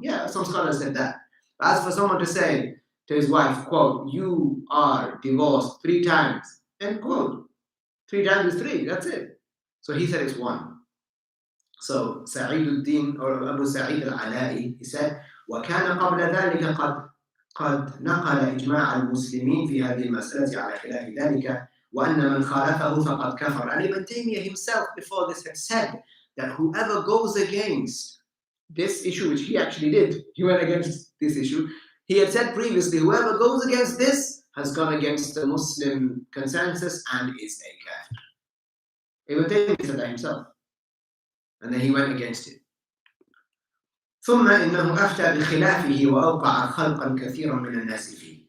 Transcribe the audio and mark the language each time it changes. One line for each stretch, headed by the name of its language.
English: Yeah, some scholars said that. As for someone to say to his wife, quote, "You are divorced 3 times," end quote. 3 times is 3, that's it. So he said it's 1. So Taqiyy-ud-Deen or Abu Sa'id al-Ala'i, he said,
Arabic: وَكَانَ قَبْلَ ذَلِكَ قد نقل إجماع المسلمين في هذه المسألة على خلاف ذلك وأن من خالفه فقد كفر.
English: And Ibn Taymiyah himself before this had said that whoever goes against this issue, which he actually did, he went against this issue. He had said previously, whoever goes against this has gone against the Muslim consensus and is a kafir. Ibn Taymiyah said that himself. And then he went against it.
Arabic: ثم إنه أفتى بخلافه وأوقع خلقا كثيرا من الناس فيه.